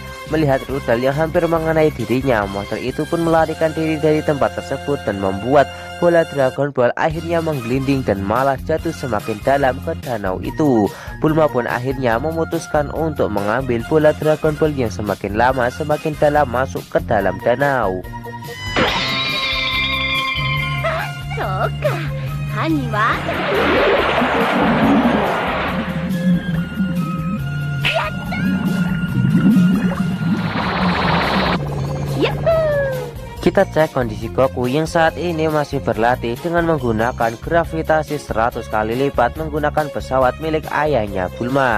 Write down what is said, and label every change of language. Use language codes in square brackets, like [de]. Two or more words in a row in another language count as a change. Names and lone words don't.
[id] Melihat rudal yang hampir mengenai dirinya, monster itu pun melarikan diri dari tempat tersebut dan membuat bola Dragon Ball akhirnya menggelinding dan malah jatuh semakin dalam ke danau itu. Bulma pun akhirnya memutuskan untuk mengambil bola Dragon Ball yang semakin lama semakin dalam masuk ke dalam danau. [ja] そうか、犯人はやったー。Yahoo! [id] Kita cek kondisi Goku yang saat ini masih berlatih dengan menggunakan gravitasi 100 kali lipat menggunakan pesawat milik ayahnya Bulma.